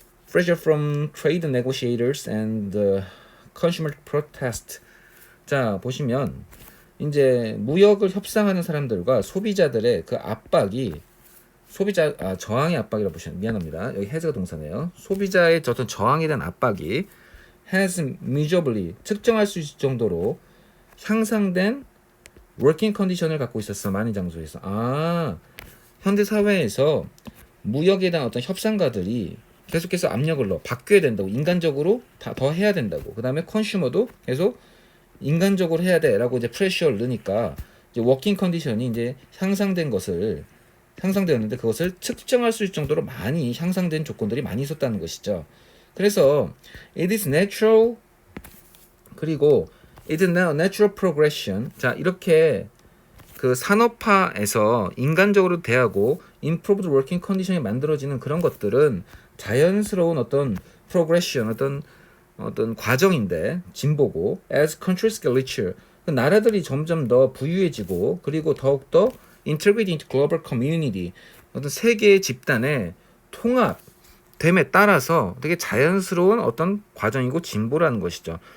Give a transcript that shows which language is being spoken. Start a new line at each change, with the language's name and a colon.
English: Pressure from trade negotiators and consumer protest.
Korean: 자, 보시면 이제 무역을 협상하는 사람들과 소비자들의 그 압박이 저항의 압박이라고 보시면 미안합니다. 여기 has가 동사네요. 소비자의 어떤 저항에 대한 압박이
English: has measurably
Korean: 측정할 수 있을 정도로 향상된 working condition을 갖고 있었어. 많은 장소에서. 현대 사회에서 무역에 대한 어떤 협상가들이 계속해서 압력을 넣어 바뀌어야 된다고, 인간적으로 더 해야 된다고. 그 다음에 컨슈머도 계속 인간적으로 해야 돼라고 이제 프레셔를 넣으니까 이제 워킹 컨디션이 이제 향상되었는데 그것을 측정할 수 있을 정도로 많이 향상된 조건들이 많이 있었다는 것이죠.
English: 그래서 it is natural 그리고 it is now natural progression.
Korean: 자, 이렇게 그 산업화에서 인간적으로 대하고 improved working condition이 만들어지는 그런 것들은 자연스러운 어떤 progression, 어떤 과정인데 진보고
English: as countries get richer
Korean: 그 나라들이 점점 더 부유해지고 그리고 더욱더
English: integrated into global community
Korean: 어떤 세계의 집단의 통합됨에 따라서 되게 자연스러운 어떤 과정이고 진보라는 것이죠.